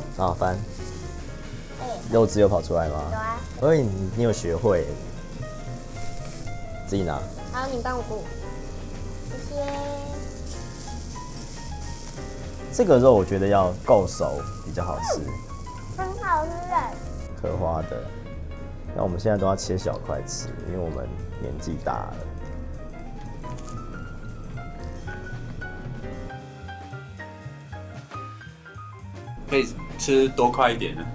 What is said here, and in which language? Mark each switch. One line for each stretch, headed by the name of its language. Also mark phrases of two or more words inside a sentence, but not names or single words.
Chinese: 好，翻。哎，肉汁有跑出来嗎？有啊。所以你有學會，自己拿。好，你幫我顧。謝謝。這個肉我覺得要夠熟比較好吃。很好吃哎。刻花的。那我們現在都要切小塊吃，因為我們年紀大了。可以吃多快一點的。